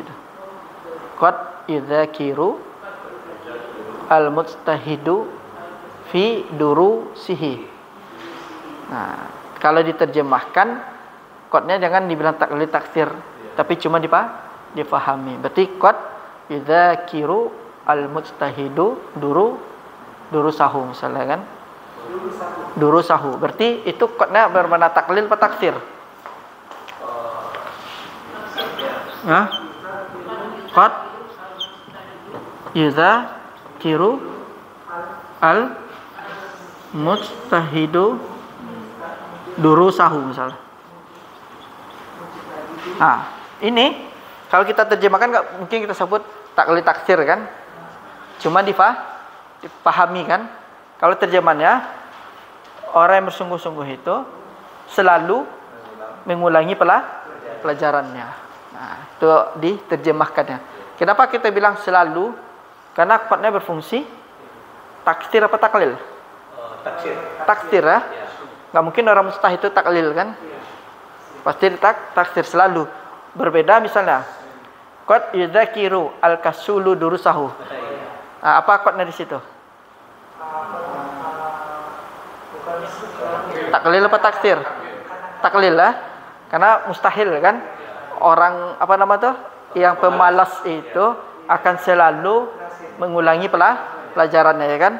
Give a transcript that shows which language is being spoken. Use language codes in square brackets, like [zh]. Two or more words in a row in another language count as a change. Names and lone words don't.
[ar] قد يذاكر المجتهد في دروسه. [id] Nah, kalau diterjemahkan qadnya jangan dibilang [ar] تقليد تكثير, [id] tapi cuma dipahami. Berarti [ar] قد يذاكر المجتهد دروسه [id] misalnya kan. Durusahu. Berarti itu kodnya bermakna taklil atau taksir? Hah? [ar] قد يذاكر المجتهد دروسه misalnya. [id] Nah, ini kalau kita terjemahkan nggak mungkin kita sebut [ar] تقليل تكثير [id] kan? Cuma dipahami kan? Kalau terjemahannya orang yang bersungguh-sungguh itu selalu mengulangi pelajarannya. Nah, itu diterjemahkannya. Kenapa kita bilang selalu? Karena kodnya berfungsi taksir apa taklil? Taksir. Taksir ya. Nggak mungkin orang mustahid itu taklil kan? Pasti taksir selalu. Berbeda misalnya [ar] قد يذاكر الكسول دروسه. [id] Nah, apa kodnya di situ? Taklil apa taksir? Taklil lah. Karena mustahil kan orang apa nama tuh yang pemalas itu akan selalu mengulangi pelajarannya ya kan.